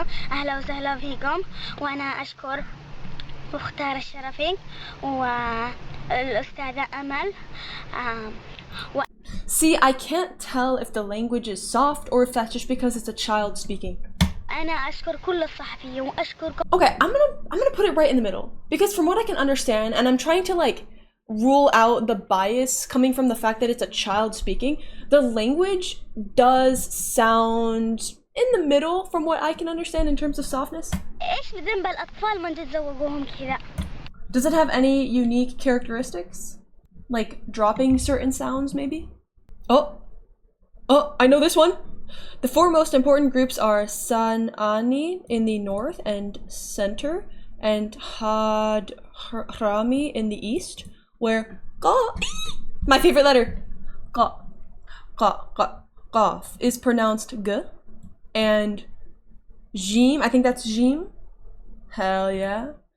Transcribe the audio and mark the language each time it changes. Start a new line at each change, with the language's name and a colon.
Arabic: أهلا وسهلا فيكم وأنا أشكر مختار الشرفي والأستاذة أمل.
English: See, I can't tell if the language is soft or if that's just because it's a child speaking.
Arabic: أنا أشكر كل الصحفيين وأشكر.
English: Okay, I'm gonna put it right in the middle because from what I can understand, and I'm trying to like rule out the bias coming from the fact that it's a child speaking, the language does sound in the middle from what I can understand in terms of softness.
Arabic: إيش بذنب الأطفال من تتزوجوهم كذا؟
English: Does it have any unique characteristics? Like dropping certain sounds, maybe? Oh, I know this one! The 4 most important groups are San'ani in the north and center, and Hadrami in the east, where my favorite letter, Qaf, is pronounced G, and Jim, I think that's Jim. Hell yeah.